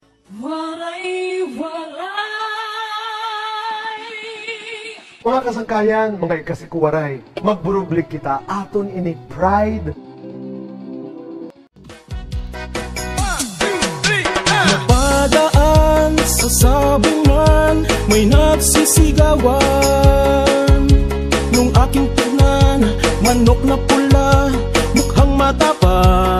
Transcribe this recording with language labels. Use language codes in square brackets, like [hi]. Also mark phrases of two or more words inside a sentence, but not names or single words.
[war] Waray, waray. Mga kasangkayan, mga ikasikuwaray, magburublik kita aton ini pride. [tl] Napadaan sa sabungan, may nagsisigawan. Nung aking tignan, manok na pula, mukhang matapang.